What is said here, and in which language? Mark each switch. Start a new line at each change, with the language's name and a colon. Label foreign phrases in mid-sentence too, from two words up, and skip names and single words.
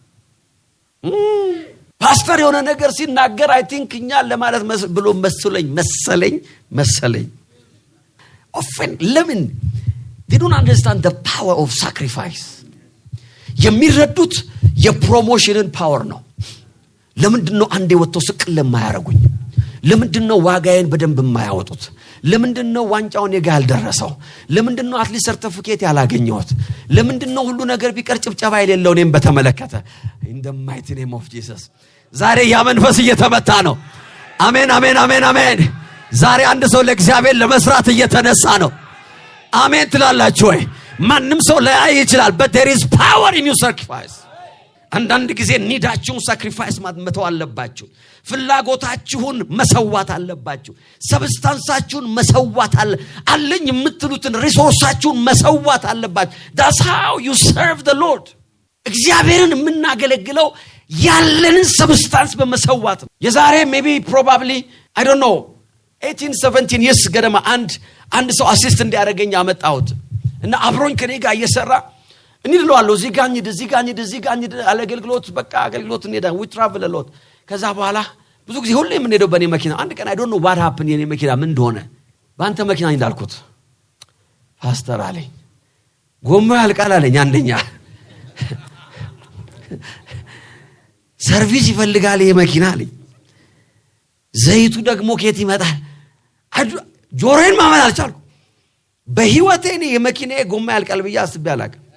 Amharic: ፓስተር የሆነ ነገር ሲናገር
English: I think
Amharic: እኛ ለማለት ብሎ መሰለኝ offend ለምን
English: they don't understand the power of sacrifice
Amharic: የሚረዱት የፕሮሞሽንን ፓወር ነው ለምንድነው አንዴ ወጥተው ስቅል ለማያረጉኝ ለምንድነው ዋጋዬን በደንብ የማያወጡት ለምንድነው ዋንጫውን የጋል ደረሰው ለምንድነው አትሊስት ሰርቲፊኬት ያላገኘሁት ለምንድነው ሁሉ ነገር ቢቀር ጭብጨባ የሌለው እኔም በተመለከተ
English: in the mighty name of Jesus
Amharic: ዛሬ ያ መንፈስ እየተመታ ነው አሜን ዛሬ አንድ ሰው ለእግዚአብሔር ለመስራት እየተነሳ ነው አሜን ትላላችሁ ወይ ማንንም ሰው ላይ ይችላል
English: but there is power in your sacrifice
Amharic: አንዳንድ ጊዜ ኒዳችሁን ሳክሪፋይስ መተው አለባችሁ ፍላጎታችሁን መሰዋት አለባችሁ ሰብስታንሳችሁን መሰዋት አለኝ የምትሉትን ሪሶርሳችሁን መሰዋት አለባችሁ
English: that's how you serve the Lord
Amharic: እግዚአብሔርን የምናገለግለው ያለንን ሰብስታንስ በመሰዋት የዛሬ
English: maybe probably I don't know 18-17 years
Amharic: ገደማ አንድ ሰው አሲስት እንዲያደርገኝ አመጣሁት እና አብሮኝ ከኔ ጋር እየሰራ እንይልዋለሁ እዚህ ጋር አገልግሎት በቃ አገልግሎት እንሄዳለን
English: we travel a lot
Amharic: ከዛ በኋላ ብዙ ጊዜ ሁሌ የምንሄደው በኔ መኪና አንድ ቀን
English: I don't know what happened
Amharic: የኔ መኪና ምን እንደሆነ ባንተ መኪና እንዳልኩት ፓስተር አለኝ ጎማ ያልቃል አለኝ አንደኛ ሰርቪስ ይፈልጋል ይሄ መኪና አለኝ ዘይቱ ደግሞ ከየት ይመጣል ጆሮዬን ማመን አልቻልኩም በህይወቴ እኔ የመኪናዬ ጎማ ያልቃል ብዬ አስቤ አላውቅም